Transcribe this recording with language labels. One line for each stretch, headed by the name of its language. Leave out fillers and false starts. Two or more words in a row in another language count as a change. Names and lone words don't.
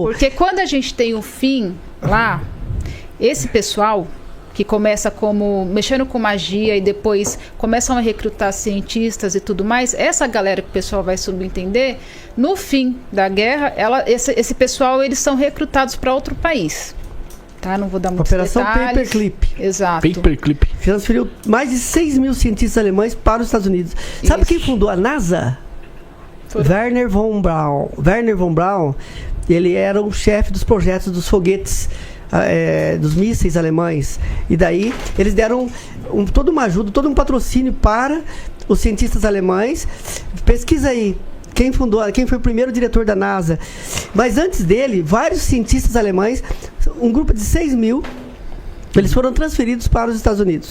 Portuguese: Porque quando a gente tem o fim lá, esse pessoal que começa como mexendo com magia e depois começam a recrutar cientistas e tudo mais, essa galera que o pessoal vai subentender, no fim da guerra, esse pessoal, eles são recrutados para outro país. Tá, não vou dar muitos Operação detalhes. Paperclip. Exato. Paperclip. Transferiu mais de 6 mil cientistas alemães para os Estados Unidos. Sabe quem fundou a NASA? Werner von Braun. Werner von Braun, ele era o chefe dos projetos dos foguetes, dos mísseis alemães. E daí, eles deram toda uma ajuda, todo um patrocínio para os cientistas alemães. Pesquisa aí. Quem foi o primeiro diretor da NASA. Mas antes dele, vários cientistas alemães, um grupo de 6 mil, Eles foram transferidos para os Estados Unidos.